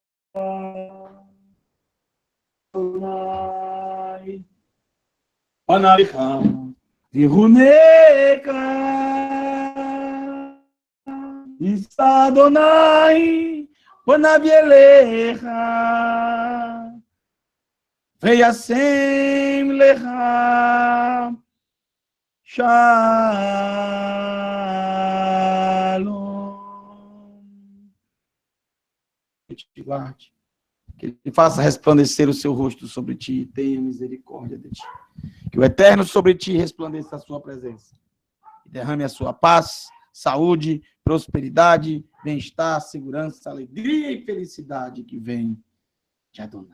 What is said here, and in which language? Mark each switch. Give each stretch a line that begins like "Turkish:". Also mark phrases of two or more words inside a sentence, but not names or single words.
Hebrew: אדוני פניו אליך ויחנך ישא אדוני פניו אליך וישם לך שלום.
Portuguese: Que te guarde, que ele faça resplandecer o seu rosto sobre ti e tenha misericórdia de ti. Que o Eterno sobre ti resplandeça a sua presença. E derrame a sua paz, saúde, prosperidade, bem-estar, segurança, alegria e felicidade que vem de Adonai.